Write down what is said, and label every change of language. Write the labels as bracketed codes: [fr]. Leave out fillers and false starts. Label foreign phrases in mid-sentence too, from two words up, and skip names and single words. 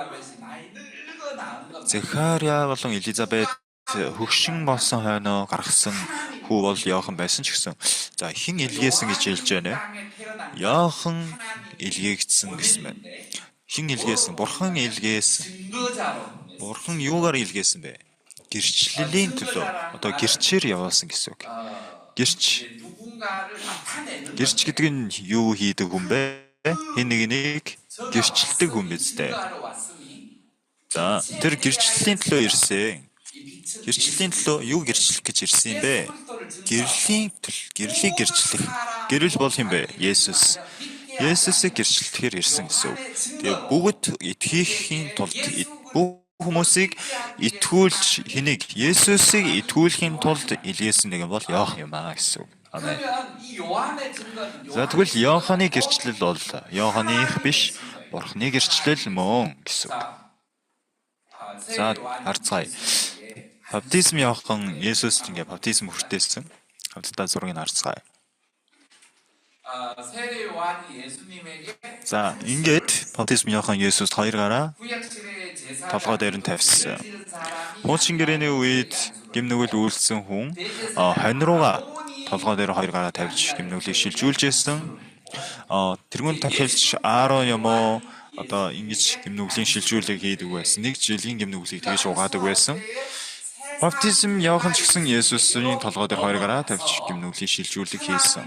[mn] Захариа болон Элизабет хөгшин болсон хойноо гаргасан хүү бол Йохан байсан ч гэсэн. За хэн илгээсэн гэж хэлж байна вэ? Йохан илгээгдсэн гэсэн байна. Хин илгээсэн? Бурхан илгээсэн. [ko] 증거자로 [mn] Бурхан юугаар илгээсэн бэ? Гэрчлэлийн төлөө. Одоо гэрчээр явуулсан гэсэн үг. Гэрч. [ko] 누군가를 나타내는 [mn] Гэрч гэдэг нь юу хийдэг хүн бэ? Хин нэгнийг гэрчлдэг хүн биз дээ. [ko] 증거하러 왔으니 [mn] За, тэр гэрчлэлийн төлөө ирсэн. [ko] 이 빛은 [mn] Гэрчлэлийн төлөө юу гэрчлэх гэж ирсэн юм бэ? Гэрлийг гэрчлэх. Гэрэл бол юм бэ? Есүс. Есүсийг гэрчлэхээр ирсэн гэсэн үг. Тэгээ бүгд итгэхийн тулд бүх хүмүүсийг итгүүлж хэнийг Есүсийг итгүүлэхийн тулд илгээсэн нэг бол Иохан юм аа гэсэн үг. Амен. [ko] 그러면 이 요한의 증거는 [mn] За тэгвэл Иоханы гэрчлэл бол Иоханых биш, Бурханы гэрчлэл мөн гэсэн үг. За харцгаая. Баптизм Иохан Есүст ингээ баптизм хүртээсэн. Хамтдаа зургийг харцгаая. [ko] 세례 요한이 예수님에게 [mn] За ингээд баптизм Иохан Есүст хоёр гараа [ko] 구약시대의 제사 [mn] толгой дээр нь тавьсан. [ko] 지은 사람이 [mn] Хуучин гэрээний үед гимнүгэл үйлдсэн хүн хонь руугаа толгой дээр хоёр гараа тавьж гимнүглийг шилжүүлж байсан. Тэрүүн тахилч Аарон юм уу одоо ингэж гимнүглийн шилжүүлэг хийдэг байсан. Нэг жилийн гимнүглийг тэгж угаадаг байсан. Баптизм Иохан ч гэсэн Есүсийн толгой дээр хоёр гараа тавьж гимнүглийн шилжүүлэг хийсэн.